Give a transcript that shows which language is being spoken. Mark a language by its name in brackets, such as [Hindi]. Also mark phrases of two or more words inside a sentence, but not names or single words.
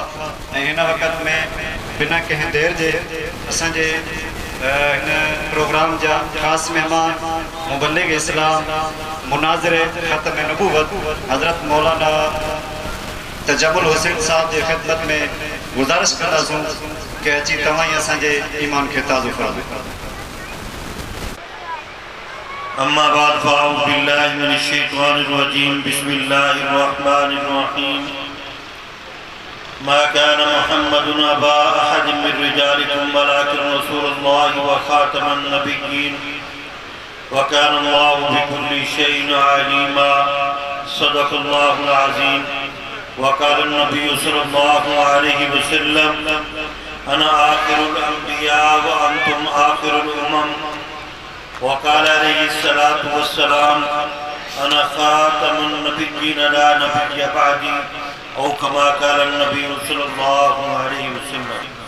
[Sindhi] ऐं हिन वक़्त में बिना कंहिं देर जे असांजे हिन प्रोग्राम जा ख़ासि महिमान मुबल्लिग इस्लाम मुनाज़िर ख़त्म नबूवत हज़रत मौलाना तजमुल हुसैन साहब जे ख़िदमत में गुज़ारिश कंदासूं कि अची तव्हां ई असांजे ईमान खे ताज़ो फरमायो। [Arabic] أما بعد فأعوذ بالله من الشيطان الرجيم بسم الله الرحمن الرحيم ما كان محمد أبا أحد من رجالكم ولكن رسول الله وخاتم النبيين وكان الله بكل شيء عليما صدق الله العظيم وقال النبي صلى الله عليه وسلم أنا آخر الأنبياء وأنتم آخر الأمم وقال عليه الصلاة والسلام أنا خاتم النبيين لا نبي بعدي أو كما قال النبي صلى الله عليه وسلم.